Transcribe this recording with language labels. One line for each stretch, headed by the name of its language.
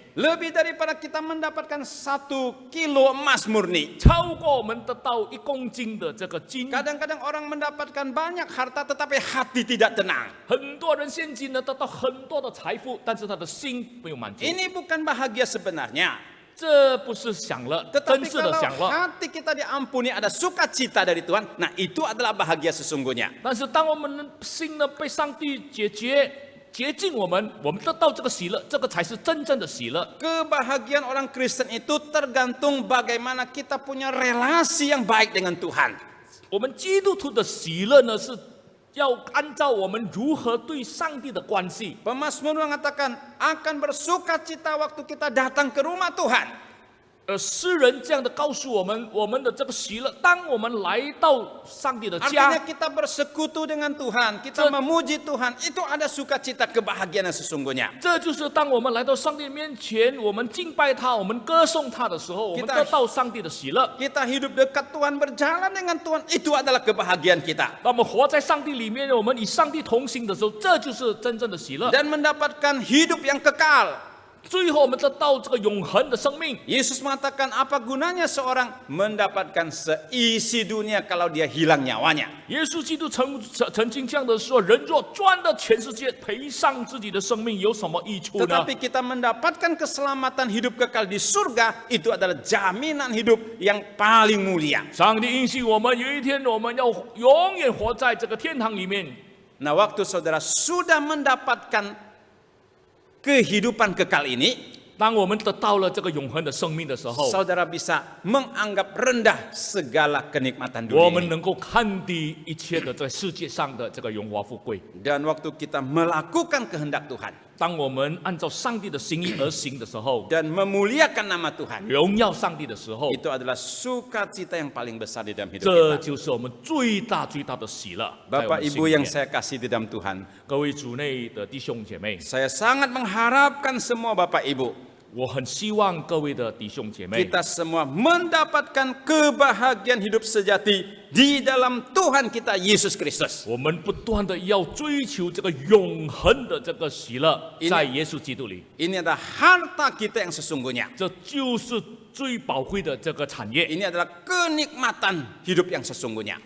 Indonesian: Lebih daripada kita mendapatkan 1 kilo emas murni.
Chinese: 超过我们得到1公斤的这个金。
Indonesian: Kadang-kadang orang mendapatkan banyak harta tetapi hati tidak tenang.
Chinese: 很多人现今呢得到很多的财富，但是他的心没有满足。
Indonesian: Ini bukan bahagia sebenarnya.
Chinese: 这不是享乐，真
Indonesian: Tetapi
Chinese: 实的
Indonesian: kalau
Chinese: 享乐。
Indonesian: hati kita diampuni, ada sukacita dari Tuhan, nah itu adalah bahagia sesungguhnya.
Chinese: 但是当我们的心呢被上帝洁净我们得到这个喜乐，这个才是真正的喜乐。
Indonesian: Kebahagiaan orang Kristen itu tergantung bagaimana kita punya relasi yang baik dengan Tuhan.
Chinese: 我们基督徒的喜乐呢，是要按照我们如何对上帝的关系。
Indonesian: Pemazmur mengatakan akan bersukacita waktu kita datang ke rumah Tuhan.
Chinese: 诗人这样的告诉我们，我们的这个喜乐，当我们来到上帝的家，
Indonesian: Artinya kita bersekutu dengan Tuhan, kita memuji Tuhan, itu ada sukacita kebahagiaan yang sesungguhnya.
Chinese: 这就是当我们来到上帝面前，我们敬拜他，我们歌颂他的时候，我们得到上帝的喜乐。
Indonesian: Kita hidup dekat Tuhan, berjalan dengan Tuhan, itu adalah kebahagiaan kita.
Chinese: 当我们活在上帝里面，我们与上帝同行的时候，这就是真正的喜乐。
Indonesian: Dan mendapatkan hidup yang kekal.
Chinese: 最后，我们得到这个永恒的生命。
Indonesian: Yesus mengatakan apa gunanya seorang mendapatkan seisi dunia kalau dia hilang nyawanya.
Chinese: 耶稣基督曾经这样的说：“人若赚了全世界，赔上自己的生命，有什么益处呢？”
Indonesian: Tetapi kita mendapatkan keselamatan hidup kekal di surga, itu adalah jaminan hidup yang paling mulia.
Chinese: 上帝应许我们，有一天我们要永远活在这个天堂里面。
Indonesian: Nah, waktu saudara sudah mendapatkan kehidupan kekal ini,
Chinese: 当我们得到了这个永恒的生命的时候，
Indonesian: saudara bisa menganggap rendah segala kenikmatan
Chinese: 我
Indonesian: dunia
Chinese: 们
Indonesian: ini.
Chinese: 能够看低一切的在世界上的这个荣华富贵。
Indonesian: Dan waktu kita melakukan kehendak Tuhan
Chinese: 当我们按照上帝的心意而行的时候，
Indonesian: dan memuliakan nama Tuhan,
Chinese: 荣耀上帝的时候，
Indonesian: itu adalah sukacita yang paling besar di dalam hidup
Chinese: 这
Indonesian: kita.
Chinese: 就是我们最大的喜乐。在我
Indonesian: Bapak
Chinese: 们心
Indonesian: Ibu
Chinese: 里
Indonesian: yang
Chinese: 面
Indonesian: saya kasih di dalam Tuhan,
Chinese: 各位主内的弟兄姐妹，
Indonesian: saya sangat mengharapkan semua Bapak Ibu,
Chinese: 我很希望各位的弟兄姐妹，
Indonesian: kita semua mendapatkan kebahagiaan hidup sejati di dalam Tuhan kita Yesus Kristus.
Chinese: 我们不断的要追求这个永恒的这个喜乐，
Indonesian: Ini-
Chinese: 在耶稣基督里，
Indonesian: Ini adalah harta kita yang sesungguhnya.
Chinese: 这就是最宝贵的这个产业，
Indonesian: Ini adalah kenikmatan hidup yang sesungguhnya.